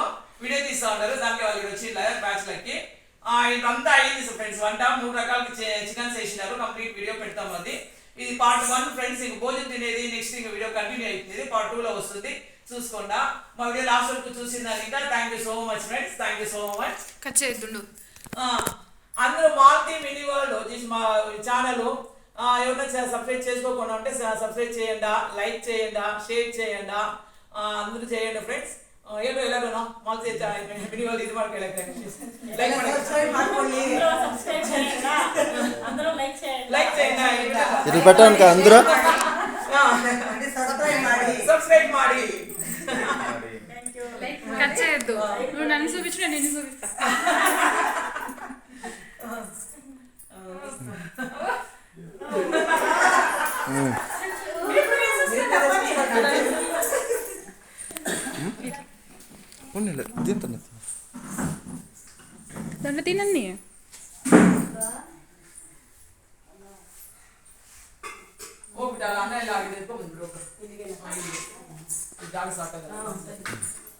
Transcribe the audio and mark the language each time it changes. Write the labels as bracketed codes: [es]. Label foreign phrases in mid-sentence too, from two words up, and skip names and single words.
[te] వీడియో తీస్తూ ఉంటారు దానికి వాళ్ళు వచ్చి బ్యాచ్లకి ఇదంతా అయింది ఫ్రెండ్స్ వంట 3 రకాల చికెన్స్ వేసినారు [en] complete video [te] పెడతాం అది ఇది పార్ట్ 1 ఫ్రెండ్స్ ఇంక భోజనం తినేది నెక్స్ట్ ఇంక [en] video continue [te] అవుతుంది పార్ట్ 2 లో వస్తుంది చూసుకోండి మా [en] video last [te] వరకు చూసిందానిక [en] thank you so much friends thank you so much [te] కట్ చేయొద్దు అందరూ మాల్తీ మినీ వరల్డ్ వచ్చేసి మా ఛానల్ ఎవరైనా సబ్స్క్రైబ్ చేసుకోకుండా ఉంటే సబ్స్క్రైబ్ చేయండి లైక్ చేయండి షేర్ చేయండి అందరూ చేయండి ఫ్రెండ్స్ [kn] ಏನು ಎಲ್ಲರೂ ಮಾಲ್ತಿ ಮಿನಿವಲ್ ಇದು ಮಾಡ್ಕೊಳ್ಳಕ್ಕೆ ಲೈಕ್ ಮಾಡಿ [te] ಲೈಕ್ చేయండి ఇది పెట్టాను అందరూ [kn] సబ్స్క్రైబ్ ಮಾಡಿ [te] కట్ చేయొద్దు నువ్వు నన్ను చూపించు నేను నిన్ను చూపిస్తా తింటున్నా దాంట్లో తినండి [kn] ಹೋಗ್ಬಿಟ್ಟಲ್ಲ ಅನ್ನ ಎಲ್ಲ ಆಗಿದೆ ಎತ್ಕೊಂಡ್ಬಂದ್ರು ಇಲ್ಲಿಗೆ ಜಾಗ ಸಾಕಾಗಲ್ಲ